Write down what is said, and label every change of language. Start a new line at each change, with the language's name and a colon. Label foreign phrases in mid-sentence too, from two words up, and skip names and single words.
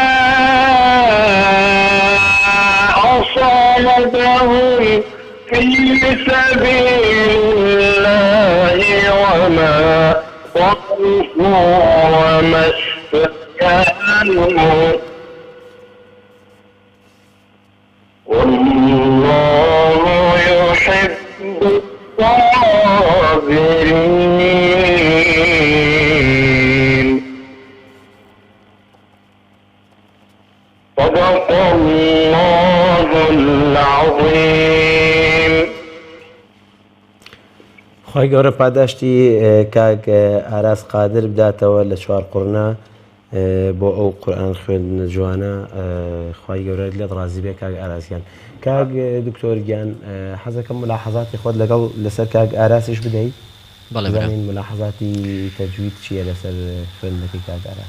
Arabic: أصابهم في سبيل الله وما وقفوا وما استكانوا والله يحب الصابرين. صدق الله العظيم.
Central Kurdish: خی گەورە پاداشتی کاک ئاراس قادر بداتەوە لە چوار قڕنا بۆ ئەو قورئان خوێندنە جوانە خی گەورە لێت ڕازی بێ کاک ئاراسیان کاک دکتۆرگیان حەزەکەم ملاحەزاتی خۆت لەگەڵ لەسەر کاک ئاراسیش بدەیت بەڵێن ملاحەزاتی تەجوید چییە لەسەر خوێندنەکەی کاک ئاراس